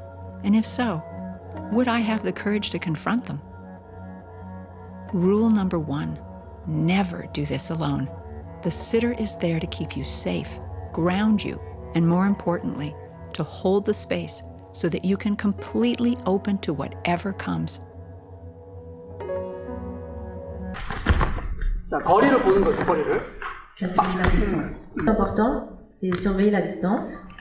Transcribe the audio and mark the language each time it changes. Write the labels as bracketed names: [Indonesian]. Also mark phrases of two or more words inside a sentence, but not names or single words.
[English] And if so, would I have the courage to confront them? Rule number 1, never do this alone. The sitter is there to keep you safe, ground you, and more importantly, to hold the space so that you can completely open to whatever comes. [Korean] 자, 거리를 보는 거죠, 거리를. [French] Calculer la distance. L'important, c'est surveiller la distance.